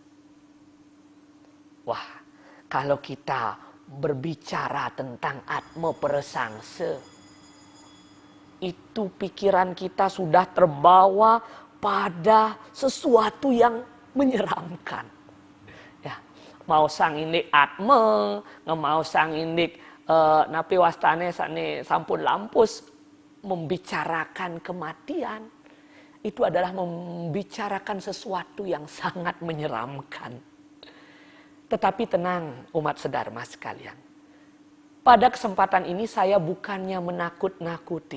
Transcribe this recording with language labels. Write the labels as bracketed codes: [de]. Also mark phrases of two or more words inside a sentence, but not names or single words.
[id] Wah, kalau kita berbicara tentang Atma Prasangsa, itu pikiran kita sudah terbawa pada sesuatu yang menyeramkan. [ban] Ya, mau sang indik Atma, mau sang indik napi wastane sane sampun lampus [id] membicarakan kematian. Itu adalah membicarakan sesuatu yang sangat menyeramkan. Tetapi tenang umat sedharma sekalian. Pada kesempatan ini saya bukannya menakut-nakuti.